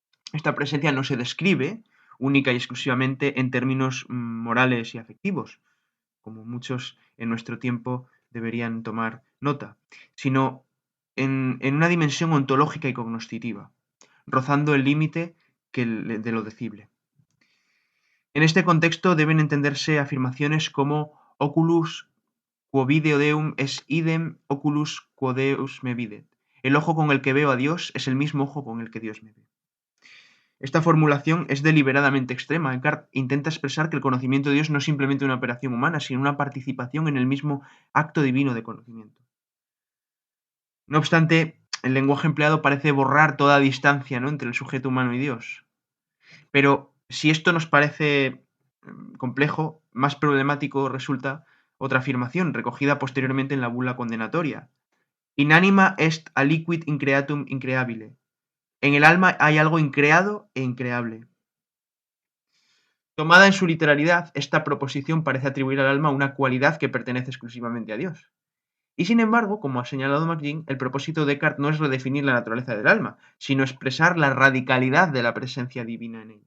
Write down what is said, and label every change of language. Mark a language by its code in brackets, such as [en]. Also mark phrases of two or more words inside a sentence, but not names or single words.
[es] Esta presencia no se describe única y exclusivamente en términos morales y afectivos, como muchos en nuestro tiempo deberían tomar nota, sino en una dimensión ontológica y cognoscitiva, rozando el límite de lo decible. En este contexto deben entenderse afirmaciones como [la] oculus quo video Deum es idem oculus quo Deus me videt. [es] El ojo con el que veo a Dios es el mismo ojo con el que Dios me ve. Esta formulación es deliberadamente extrema. Eckhart intenta expresar que el conocimiento de Dios no es simplemente una operación humana, sino una participación en el mismo acto divino de conocimiento. No obstante, el lenguaje empleado parece borrar toda distancia, ¿no?, entre el sujeto humano y Dios. Pero si esto nos parece complejo, más problemático resulta otra afirmación recogida posteriormente en la bula condenatoria. [la] Inanima est aliquid increatum increabile. [es] En el alma hay algo increado e increable. Tomada en su literalidad, esta proposición parece atribuir al alma una cualidad que pertenece exclusivamente a Dios. Y sin embargo, como ha señalado McGinn, el propósito de Descartes no es redefinir la naturaleza del alma, sino expresar la radicalidad de la presencia divina en ella.